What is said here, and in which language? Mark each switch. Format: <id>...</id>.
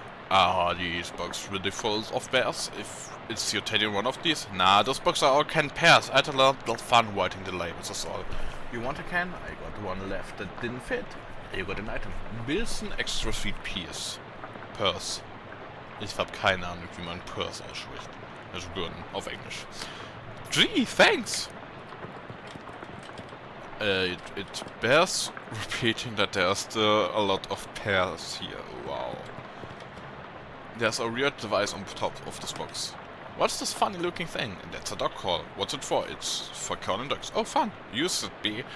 <en>Are these boxes really full of bears? If it's your teddy one of these? Nah, those boxes are all canned pears. I had a lot of fun writing the labels, that's all. You want a can? I got one left that didn't fit. You got an item. Wilson Extra Sweet Peas. Purse.</en> <de>Ich hab keine Ahnung, wie man Purse ausspricht. Also Birnen, auf Englisch.</de> <en>Gee, thanks! It bears repeating that there are still a lot of pears here. Wow. There's a weird device on top of this box. What's this funny looking thing? That's a dog call. What's it for? It's for calling dogs. Oh, fun. Use it be.</en>